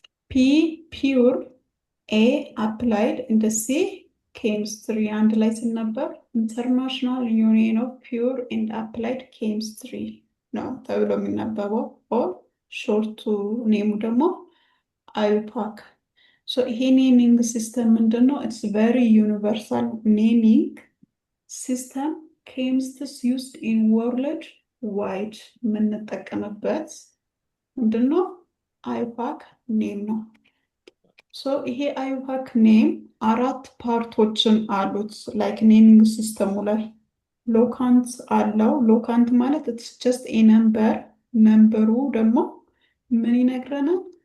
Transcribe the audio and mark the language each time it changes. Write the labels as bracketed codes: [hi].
[en] P pure, A applied, and C chemistry and ላይ ሲነበብ international union of pure and applied chemistry [am] ነው ተብሎ የሚነበበው። [en] or short [am] ኔሙ ደግሞ አዩፓክ። ይሄ ኔሚንግ ሲስተም ምንድነው? [en] it's very universal naming system chemists used in world wide [am] የምንጠቀምበት ምንድነው? አዩፓክ ኔም ነው። ይሄ አዩፓክ ኔም 4 ፓርቶችን አሉት። ላይክ ኔሚንግ ሲስተሙ ላይ ሎካንት አለው። ሎካንት ማለት [en] it's just a number [am] ነምበሩ ደግሞ ምን ይነግረናል?